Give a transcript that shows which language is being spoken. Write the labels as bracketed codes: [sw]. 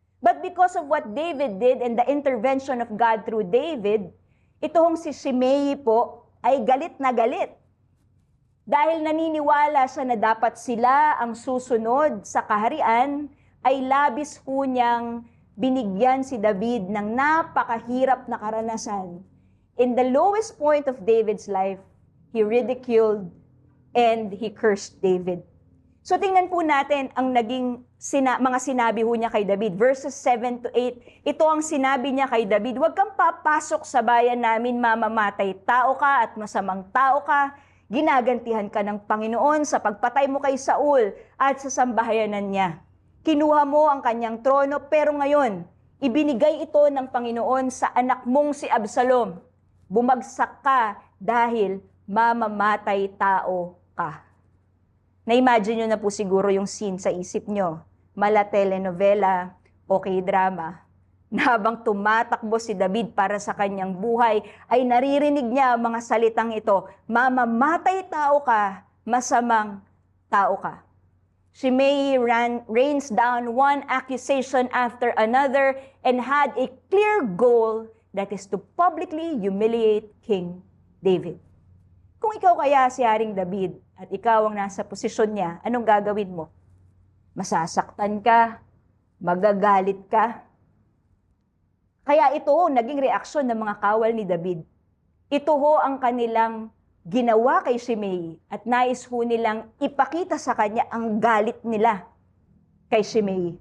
[en] But because of what David did and the intervention of God through David, [tl] ito hong si Shimei po ay galit na galit. Dahil naniniwala siya na dapat sila ang susunod sa kaharian, ay labis po niyang binigyan si David ng napakahirap na karanasan. [en] In the lowest point of David's life, he ridiculed and he cursed David. [tl] So tingnan po natin ang naging mga sinabi ho niya kay David. Verses 7 to 8, ito ang sinabi niya kay David, "Huwag kang papasok sa bayan namin, mamamatay tao ka at masamang tao ka. Ginagantihan ka ng Panginoon sa pagpatay mo kay Saul at sa sambahayanan niya. Kinuha mo ang kanyang trono, pero ngayon, ibinigay ito ng Panginoon sa anak mong si Absalom. Bumagsak ka dahil mamamatay tao ka." Na-imagine nyo na po siguro yung scene sa isip nyo. Mala telenovela o K-drama. Na habang tumatakbo si David para sa kanyang buhay, ay naririnig niya ang mga salitang ito, "Mamamatay tao ka, masamang tao ka." [en] Shimei rains down one accusation after another and had a clear goal, that is to publicly humiliate King David. [tl] Kung ikaw kaya si Haring David at ikaw ang nasa posisyon niya, anong gagawin mo? Masasaktan ka? Magagalit ka? Kaya ito naging reaksyon ng mga kawal ni David. Ito ho ang kanilang ginawa kay Shimei at nais ho nilang ipakita sa kanya ang galit nila kay Shimei.